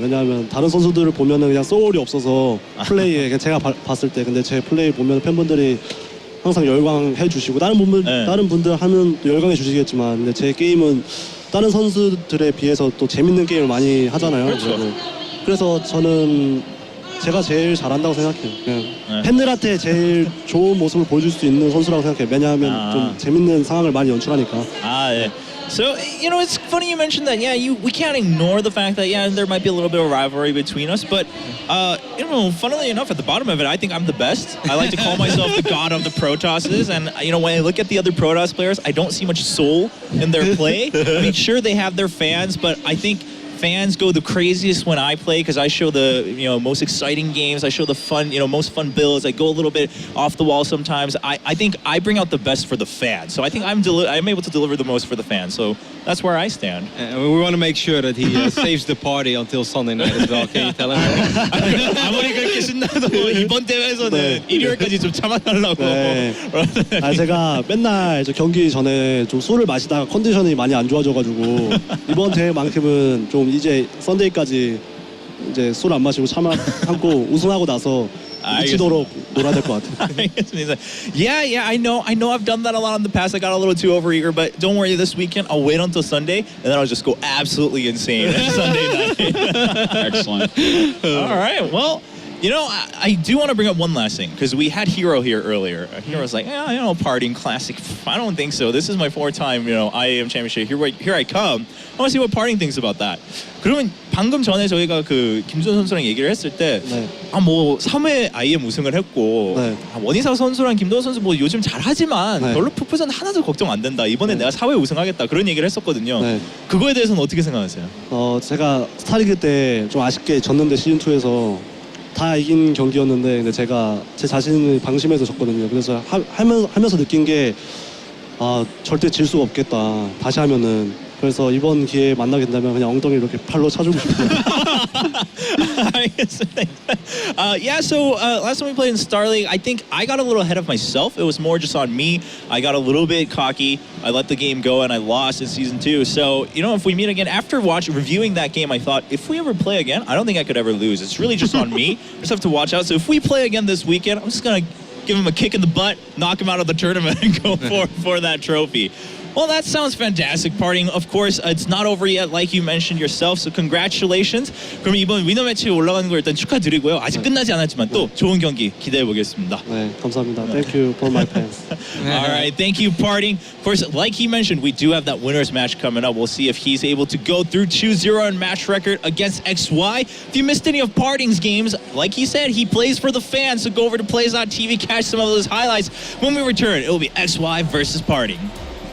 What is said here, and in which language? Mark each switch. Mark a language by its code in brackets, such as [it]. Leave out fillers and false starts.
[ko] 왜냐하면 다른 선수들을 보면은 그냥 소울이 없어서 플레이에 그냥 제가 봤을 때 근데 제 플레이 보면 팬분들이 항상 열광해 주시고 다른 분들 하면 또 열광해 주시겠지만 근데 제 게임은 다른 선수들에 비해서 또 재밌는 게임을 많이 하잖아요. 그렇죠. 그래서 저는 제가 제일 잘한다고 생각해요. 그냥 팬들한테 제일 좋은 모습을 보여줄 수 있는 선수라고 생각해요. 왜냐하면 좀 재밌는 상황을 많이 연출하니까. 네. [en] So, you know, it's funny you mentioned that. Yeah, we can't ignore the fact that, yeah, there might be a little bit of rivalry between us. But, you know, funnily enough, at the bottom of it, I think I'm the best. I like to call myself the god of the Protosses. And, you know, when I look at the other Protoss players, I don't see much soul in their play. I mean, sure, they have their fans, but I think fans go the craziest when I play because I show the most exciting games. I show the fun, most fun builds. I go a little bit off the wall sometimes. I think I bring out the best for the fans. So I think I'm able to deliver the most for the fans. So that's where I stand. And we want to make sure that he saves the party until Sunday night as well. Can you tell him? [ko] 아무리 그렇게 신나도 이번 대회에서는 일요일까지 좀 참아달라고. 네. 제가 맨날 저 경기 전에 좀 술을 마시다가 컨디션이 많이 안 좋아져가지고 이번 대회만큼은 좀 이제 썬데이까지 이제 술 안 마시고 참고 우승하고 나서 미치도록 놀아야 될 것 같아요. [en] Yeah, I know I've done that a lot in the past. I got a little too overeager, but don't worry, this weekend I'll wait until Sunday and then I'll just go absolutely insane Sunday night. Excellent. All right, well, you know, I do want to bring up one last thing because we had Hero here earlier. Hero's like, PartinG Classic. I don't think so. This is my fourth time, IEM Championship. Here I come. I want to see what PartinG thinks about that. [ko] 그러면 방금 전에 저희가 그 김준 선수랑 얘기를 했을 때, 뭐 3회 IEM 우승을 했고, 원희사 선수랑 김도호 선수 뭐 요즘 잘하지만 별로 푸푸전 하나도 걱정 안 된다. 이번에 내가 4회 우승하겠다. 그런 얘기를 했었거든요. 그거에 대해서는 어떻게 생각하세요? 제가 스타리그 때 좀 아쉽게 졌는데 시즌 2에서. 다 이긴 경기였는데 근데 제가 제 자신을 방심해서 졌거든요. 그래서 하면서 느낀 게 절대 질 수가 없겠다. 다시 하면은. 그래서 이번 기회에 만나게 된다면 그냥 엉덩이 이렇게 팔로 차주고 싶어요. [en] Yeah, so last time we played in Star League, I think I got a little ahead of myself. It was more just on me. I got a little bit cocky. I let the game go and I lost in season 2. So, if we meet again, after reviewing that game, I thought, if we ever play again, I don't think I could ever lose. It's really just on me. I just have to watch out. So if we play again this weekend, I'm just going to give him a kick in the butt, knock him out of the tournament and go for that trophy. Well, that sounds fantastic, PartinG. Of course, it's not over yet, like you mentioned yourself. So congratulations. [ko] 그럼 이번 위너 매치 올라가는 거 일단 축하드리고요. 아직 끝나지 않았지만 또 좋은 경기 기대해 보겠습니다. 네, 감사합니다. [en] Thank you for my fans. All right, thank you, PartinG. Of course, like he mentioned, we do have that winners match coming up. We'll see if he's able to go through 2-0 in match record against XY. If you missed any of PartinG's games, like he said, he plays for the fans. So go over to Plays.tv, catch some of those highlights. When we return, it will be XY versus PartinG.